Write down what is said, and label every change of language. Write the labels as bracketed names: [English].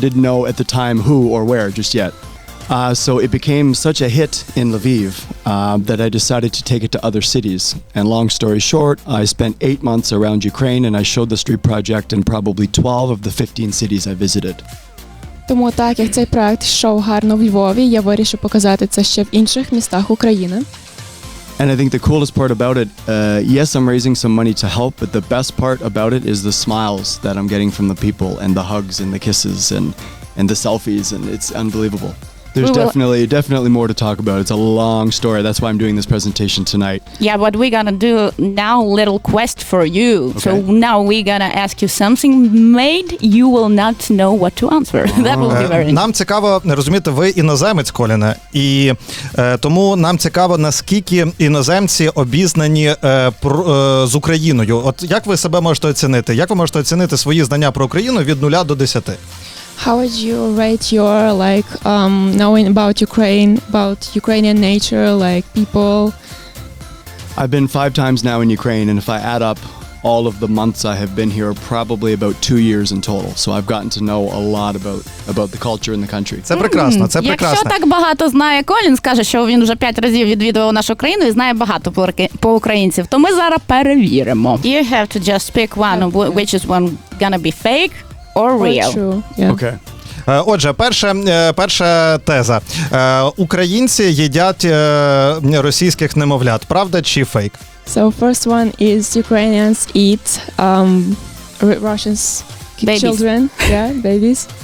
[English] I didn't know at the time who or where just yet. So it became such a hit in Lviv that I decided to take it to other cities. And long story short, I spent 8 months around Ukraine, and I showed the street project in probably 12 of the 15 cities I visited. [Ukrainian] Тому так, як цей проект йшов гарно в Львові, я вирішив показати це ще в інших містах України. [English] And I think the coolest part about it, yes, I'm raising some money to help, but the best part about it is the smiles that I'm getting from the people and the hugs and the kisses and the selfies, and it's unbelievable. There's definitely more to talk about. It's a long story. That's why I'm doing this presentation tonight. Yeah, but we're gonna do now a little quest for you. Okay. So now we're gonna ask you something made you will not know what to answer. That will be very interesting. [Ukrainian] Нам цікаво, розумієте, ви іноземець, Коліне, і тому нам цікаво, наскільки іноземці обізнані з Україною. От як ви себе можете оцінити? Як ви можете оцінити свої знання про Україну від 0 до 10? [English] How would you rate your knowing about Ukraine, about Ukrainian nature, like people? I've been 5 times now in Ukraine, and if I add up all of the months I have been here, probably about 2 years in total. So I've gotten to know a lot about the culture in the country. [Ukrainian] Це прекрасно, це прекрасно. Якщо так багато знає Колін, скаже, що він вже 5 разів відвідував нашу країну і знає багато по українців, то ми зараз перевіримо. [English] You have to just pick one, which is one gonna be fake or real. True. Yeah. Okay. [Ukrainian] Отже, перша теза. Українці їдять російських немовлят. Правда чи фейк? [English] So first one is Ukrainians eat Russians children, babies.